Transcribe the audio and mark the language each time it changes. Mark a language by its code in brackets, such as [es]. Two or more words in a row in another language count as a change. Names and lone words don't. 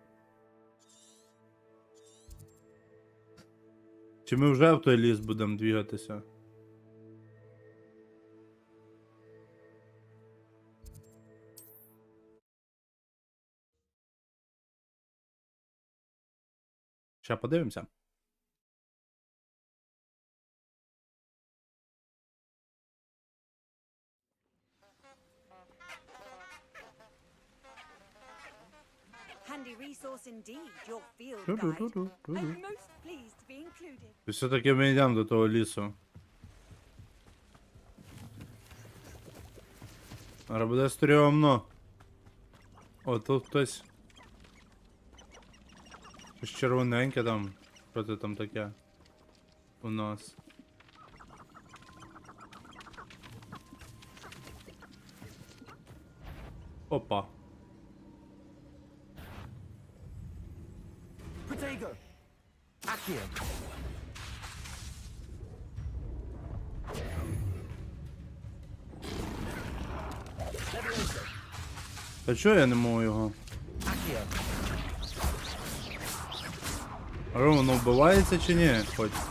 [uk] Чи ми вже в той ліс будемо двігатися? Ще подивимося. [en] Handy resource indeed, your field guide. I'm most pleased to be included. [uk] І все-таки ми йдемо до того лісу. Зараз буде стрьомно. О, тут хтось. Щось червоненьке там. Що це там таке? У нас. Опа. Protego! Accio! А чого я не можу його? А воно вбивається чи ні? Хоч.